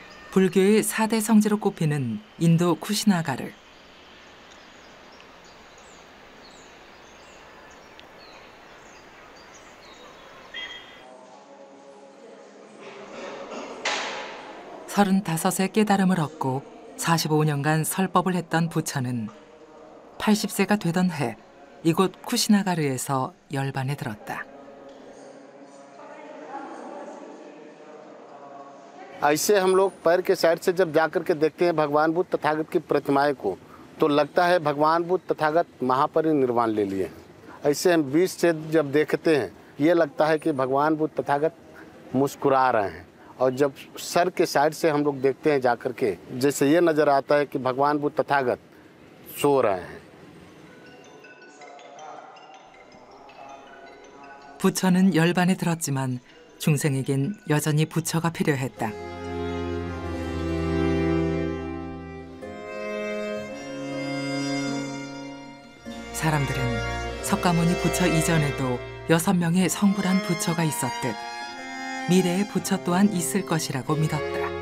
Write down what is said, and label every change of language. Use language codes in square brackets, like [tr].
[ko] 불교의 4대 성지로 꼽히는 인도 쿠시나가를 (35세) 깨달음을 얻고 45년간 설법을 했던 부처는 80세가 되던 해 이곳 쿠시나가르에서 열반에 들었다. [hi] ऐसे हम लोग पैर के साइड से जब जाकर के देखते हैं भगवान बुद्ध तथागत की प्रतिमाएं को, तो लगता है भगवान बुद्ध तथागत महापरिनिर्वाण ले लिए। ऐसे हम बीच से जब देखते हैं ये लगता है कि भगवान बुद्ध तथागत मुस्कुरा रहे हैं, और जब सर के साइड से हम लोग देखते हैं जाकर के, जैसे ये नज़र आता है कि भगवान बुद्ध तथागत सो रहे हैं। [ko] 부처는 열반에 들었지만 중생에겐 여전히 부처가 필요했다. 사람들은 석가모니 부처 이전에도 6명의 성불한 부처가 있었듯 미래의 부처 또한 있을 것이라고 믿었다.